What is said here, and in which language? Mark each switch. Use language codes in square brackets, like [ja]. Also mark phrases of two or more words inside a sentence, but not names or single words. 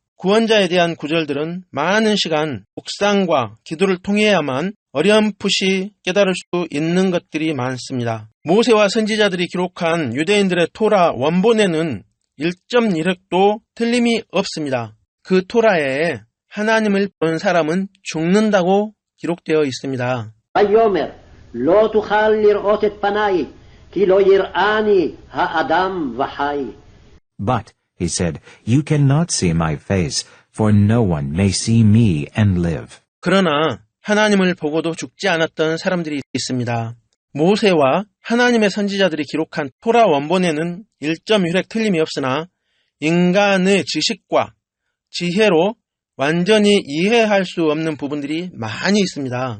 [ko] 구원자에 대한 구절들은 많은 시간 묵상과 기도를 통해야만 어렴풋이 깨달을 수 있는 것들이 많습니다. 모세와 선지자들이 기록한 유대인들의 토라 원본에는 1.1획도 틀림이 없습니다. 그 토라에 하나님을 보는 사람은 죽는다고 기록되어 있습니다. [he] ויאמר לא תוכל לראות את פניי כי לא יראני האדם וחי. [en] But, he said, you cannot see my face, for no one may see me and live. [ko] 그러나 하나님을 보고도 죽지 않았던 사람들이 있습니다. 모세와 하나님의 선지자들이 기록한 토라 원본에는 1.1획 틀림이 없으나 인간의 지식과 지혜로 완전히 이해할 수 없는 부분들이 많이 있습니다.